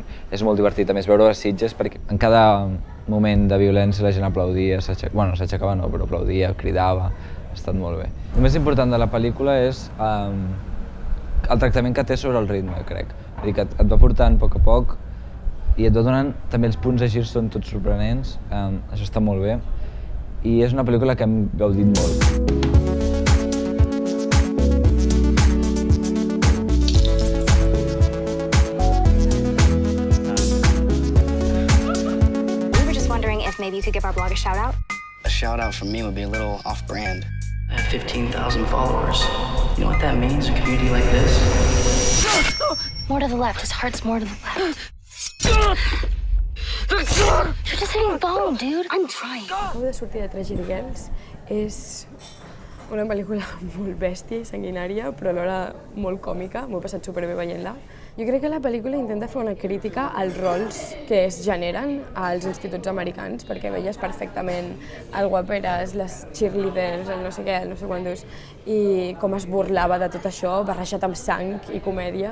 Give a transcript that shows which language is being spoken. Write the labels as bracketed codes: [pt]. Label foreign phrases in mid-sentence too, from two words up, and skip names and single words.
[ca] És molt divertit, a més, veure a Sitges, perquè en cada moment de violència la gent aplaudia, s'aixecava no, però aplaudia, cridava, ha estat molt bé. El més important de la pel·lícula és el tractament que té sobre el ritme, crec. És dir, que et va portant a poc i et va donant, també els punts de gir són tots sorprenents, això està molt bé, i és una pel·lícula que hem gaudit molt. [en] Maybe you could give our blog a shout-out? A shout-out from me would be a little off-brand. I have 15,000 followers. You know what that means, a community like this? More to the left. His heart's more to the left. You're just hitting bone, dude. I'm trying. [ca] Acabo de sortir de Tragedy Girls. És una pel·lícula molt bèstia i sanguinària, però alhora molt còmica. M'ho he passat superbé veient-la. Jo crec que la pel·lícula intenta fer una crítica als rols que es generen als instituts americans, perquè veies perfectament el guaperes, les cheerleaders, el no sé què, el no sé quantos, i com es burlava de tot això, barrejat amb sang i comèdia.